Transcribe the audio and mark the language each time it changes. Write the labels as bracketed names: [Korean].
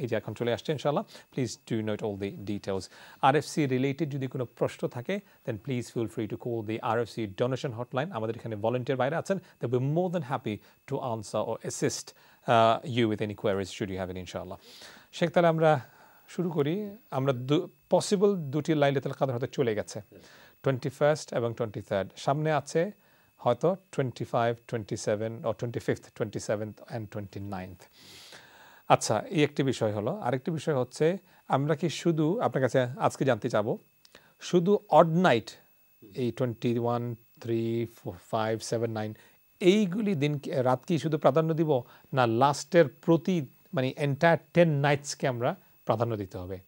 [Bangla] এই যে এখন চলে আসছে ইনশাআল্লাহ, [English] Please do note all the details. [Bangla] RFC related যদি কোনো প্রশ্ন থাকে দেন [English] Please feel free to call the RFC donation hotline. [Bangla] আমাদের এখানে ভলেন্টিয়ার বাইরে আছেন, [English] They will be more than happy to answer or assist you with any queries should you have it ইনশাআল্লাহ। [Bangla] শেখ, তাহলে আমরা শুরু করি। আমরা পসিবল দুটি লাইলাতুল কদর হয়তো চলে গেছে, 21st এবং 23rd। সামনে আছে হয়তো 25, 27 [English] or 25th, 27th and 29th। [Bangla] আচ্ছা, এই একটি বিষয় হলো। আরেকটি বিষয় হচ্ছে, আমরা কি শুধু আপনার কাছে আজকে জানতে চাবো, শুধু অড নাইট এই 21, 3, 4, 5, 7, 9 এইগুলি দিন রাত কি শুধু প্রাধান্য দিব, না লাস্টের প্রতি মানে এন্টায়ার 10 নাইটসকে আমরা প্রাধান্য দিতে হবে?